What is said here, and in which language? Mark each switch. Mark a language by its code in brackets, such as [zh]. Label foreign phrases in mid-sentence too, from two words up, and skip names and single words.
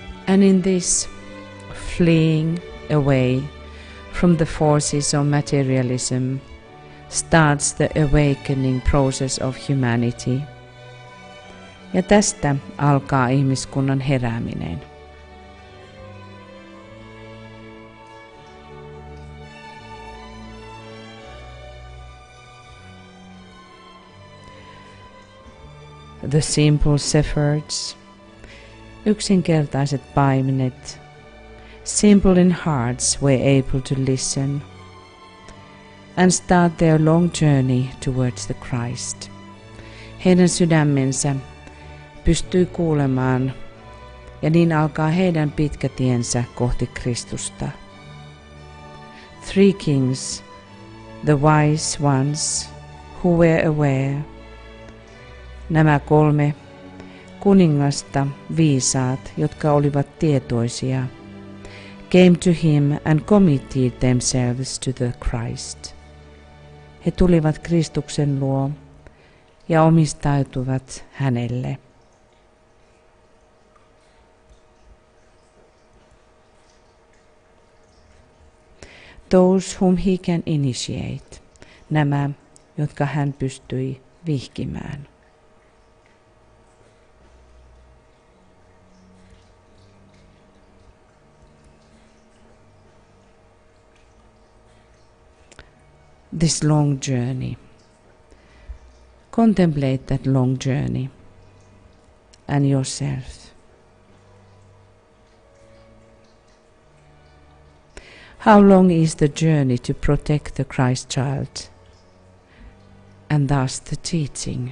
[en] And in this fleeing away from the forces of materialism starts the awakening process of humanity. [fi] Ja tästä alkaa ihmiskunnan herääminen. [en] The simple shepherds, [fi] yksinkertaiset paimenet, [en] simple in hearts were able to listen and start their long journey towards the Christ. [fi] Heidän sydämensä pystyi kuulemaan ja niin alkaa heidän pitkä tiensä kohti Kristusta. [en] Three kings, the wise ones who were aware. [fi] Nämä 3 kuningasta viisaat, jotka olivat tietoisia, [en] came to him and committed themselves to the Christ. [fi] He tulivat Kristuksen luo ja omistautuvat hänelle. [en] Those whom he can initiate, [fi] nämä, jotka hän pystyi vihkimään. [en] This long journey. Contemplate that long journey and yourself. How long is the journey to protect the Christ child and thus the teaching?